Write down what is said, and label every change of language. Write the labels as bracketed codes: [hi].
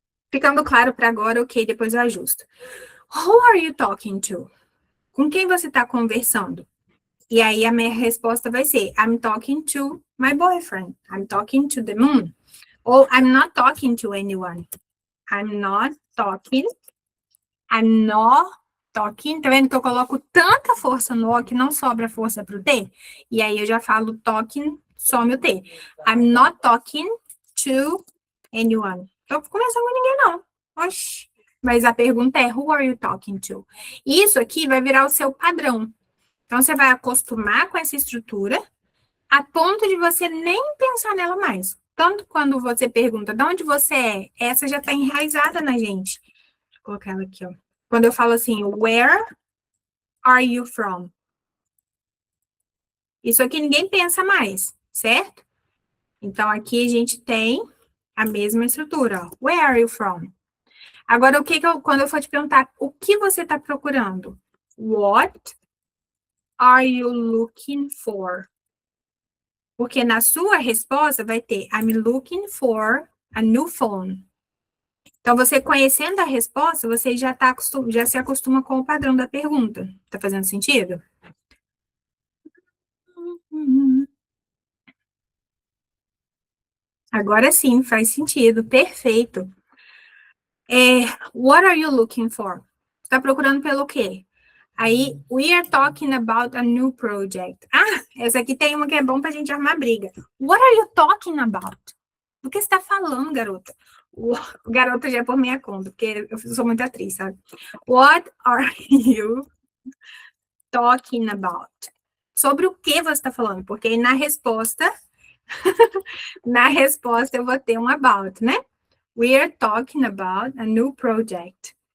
[pt] Ficando claro para agora, ok, depois eu ajusto. [en] Who are you talking to? [pt] Com quem você está conversando? E aí a minha resposta vai ser [en] I'm talking to my boyfriend. I'm talking to the moon. Ou I'm not talking to anyone. I'm not talking. I'm not talking. [pt] Tá vendo que eu coloco tanta força no O que não sobra força pro T? E aí eu já falo talking, some o T. [en] I'm not talking to anyone. [pt] Eu vou conversar com ninguém, não. Oxi. Mas a pergunta é, [en] who are you talking to? [pt] Isso aqui vai virar o seu padrão. Então, você vai acostumar com essa estrutura a ponto de você nem pensar nela mais. Tanto quando você pergunta de onde você é, essa já está enraizada na gente. Deixa eu colocar ela aqui, ó. Quando eu falo assim, [en] where are you from? [pt] Isso aqui ninguém pensa mais, certo? Então, aqui a gente tem a mesma estrutura, ó. [en] Where are you from? [pt] Agora, quando eu for te perguntar o que você está procurando? [en] What are you looking for? [pt] Porque na sua resposta vai ter [en] I'm looking for a new phone. [pt] Então, você conhecendo a resposta, você já se acostuma com o padrão da pergunta. Tá fazendo sentido? Agora sim, faz sentido. Perfeito. [en] What are you looking for? [pt] Está procurando pelo quê? [en] Aí, we are talking about a new project. [pt] Ah, essa aqui tem uma que é bom pra gente arrumar briga. [en] What are you talking about? [pt] Do que você tá falando, garota? O garota já é por minha conta, porque eu sou muito atriz, sabe? [en] What are you talking about? [pt] Sobre o que você está falando? Porque na resposta, eu vou ter um about, né? [en] We are talking about a new project.